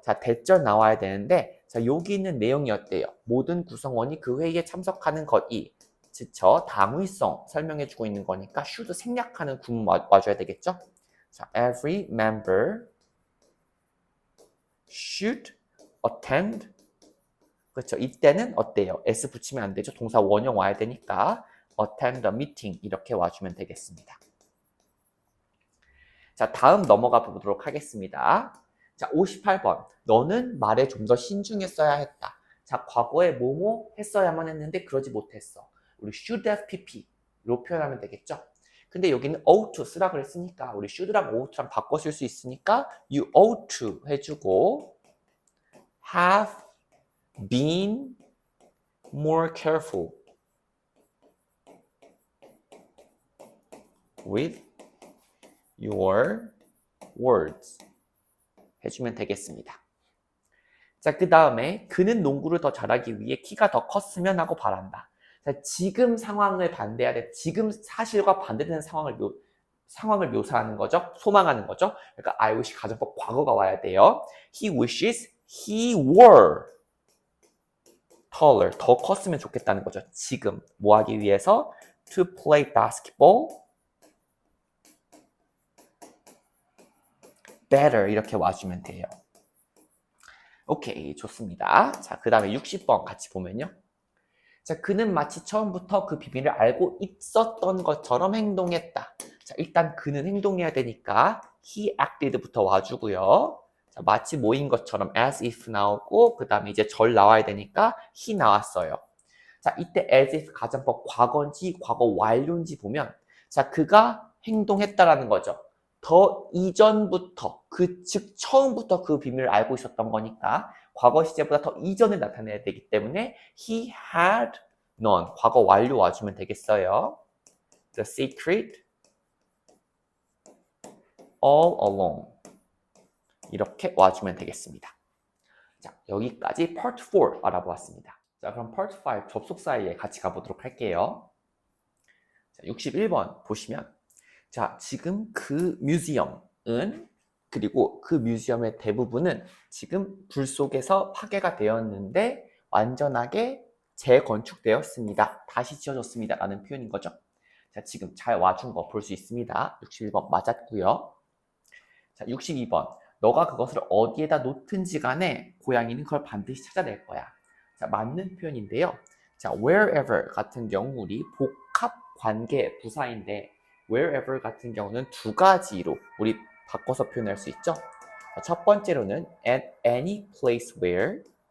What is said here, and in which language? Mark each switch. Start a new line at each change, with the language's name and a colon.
Korean: 자, 대절 나와야 되는데 자, 여기 있는 내용이 어때요? 모든 구성원이 그 회의에 참석하는 것이 그쵸? 당위성 설명해주고 있는 거니까 should 생략하는 구문 와줘야 되겠죠?
English: 자, every member should attend.
Korean: 그렇죠. 이때는 어때요? s 붙이면 안 되죠. 동사 원형 와야 되니까
English: attend the meeting
Korean: 이렇게 와주면 되겠습니다. 자, 다음 넘어가 보도록 하겠습니다. 자, 58번. 너는 말에 좀 더 신중했어야 했다. 자, 과거에 뭐뭐 했어야만 했는데 그러지 못했어. 우리 should have pp로 표현하면 되겠죠. 근데 여기는 ought to 쓰라 그랬으니까 우리 should랑 ought랑 바꿔 쓸 수 있으니까
English: you ought to
Korean: 해주고
English: have been more careful with your words
Korean: 해주면 되겠습니다. 자, 그 다음에 그는 농구를 더 잘하기 위해 키가 더 컸으면 하고 바란다. 자, 지금 상황을 반대해야 돼. 지금 사실과 반대되는 상황을 묘사하는 거죠. 소망하는 거죠. 그러니까 I wish 가정법 과거가 와야 돼요.
English: He wishes he were taller.
Korean: 더 컸으면 좋겠다는 거죠. 지금 뭐 하기 위해서?
English: To play basketball better
Korean: 이렇게 와주면 돼요. 오케이, 좋습니다. 자, 그 다음에 60번 같이 보면요. 자, 그는 마치 처음부터 그 비밀을 알고 있었던 것처럼 행동했다. 자, 일단 그는 행동해야 되니까
English: he acted
Korean: 부터 와주고요. 자, 마치 뭐인 것처럼 as if 나오고 그 다음에 이제 절 나와야 되니까 he 나왔어요. 자, 이때 as if 가정법 과거인지 과거 완료인지 보면 자, 그가 행동했다라는 거죠. 더 이전부터 즉 처음부터 그 비밀을 알고 있었던 거니까 과거 시제보다 더 이전을 나타내야 되기 때문에
English: he had known
Korean: 과거 완료 와주면 되겠어요.
English: The secret all along
Korean: 이렇게 와주면 되겠습니다. 자, 여기까지 Part 4 알아보았습니다. 자, 그럼 Part 5 접속사에 같이 가보도록 할게요. 자, 61번 보시면 자, 지금 그 뮤지엄은 그리고 그 뮤지엄의 대부분은 지금 불 속에서 파괴가 되었는데 완전하게 재건축되었습니다. 다시 지어졌습니다. 라는 표현인 거죠. 자, 지금 잘 와준 거 볼 수 있습니다. 61번 맞았고요. 자, 62번. 너가 그것을 어디에다 놓든지 간에 고양이는 그걸 반드시 찾아낼 거야. 자, 맞는 표현인데요. 자, wherever 같은 경우 우리 복합 관계 부사인데 wherever 같은 경우는 두 가지로 우리 바꿔서 표현할 수 있죠. 자, 첫 번째로는
English: at any place where.